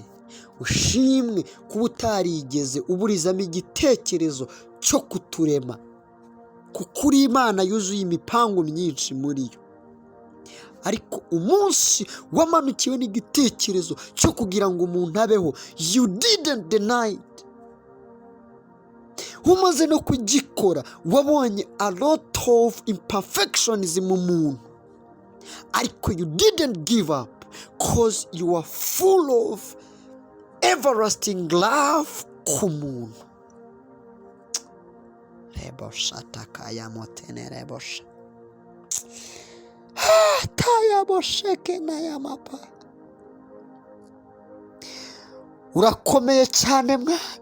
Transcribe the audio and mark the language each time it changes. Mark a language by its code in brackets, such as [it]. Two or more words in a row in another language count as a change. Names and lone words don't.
[rw] Ushimwe kuba utarigeze uburizamo igitekerezo cyo kuturema, kuko uri Imana yuzuye imipango myinshi muri yo. Ariko umunsi wamanukiwe n'igitekerezo cyo kugira ngo umuntu abeho, [en] you didn't deny it. [rw] Umaze no kugikora wabonye [en] a lot of imperfections [rw] mu muntu, ariko [en] you didn't give up because you are full of everlasting love [rw] ku muntu. Rebosha takaya motene rebosha taya bosheke na yamapa. Urakomeye cyane mwana.